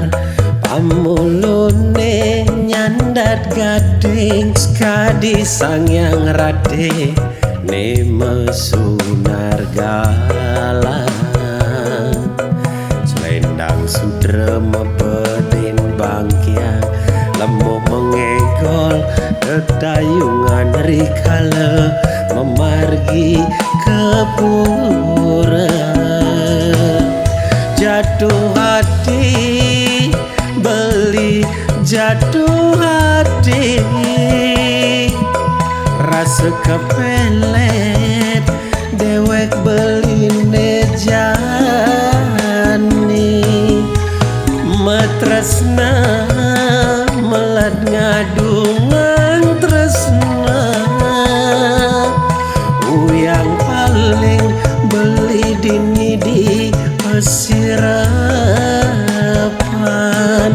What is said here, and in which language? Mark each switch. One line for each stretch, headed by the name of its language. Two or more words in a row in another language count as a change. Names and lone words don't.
Balinese: pamulune nyandat gading, skadi sangyang rade ne mesunar galang. Selendang sudra mebedin bangkia, lemuh mengegol ketayungan rikala memargi ke pura.
Indonesian: Jatuh hati
Balinese: beli
Indonesian: jatuh hati,
Balinese: rasa kepelet dewek beline jani. Matresna melat ngadungan tresna,
Indonesian: yang paling
Balinese: beli dini di pesirapan.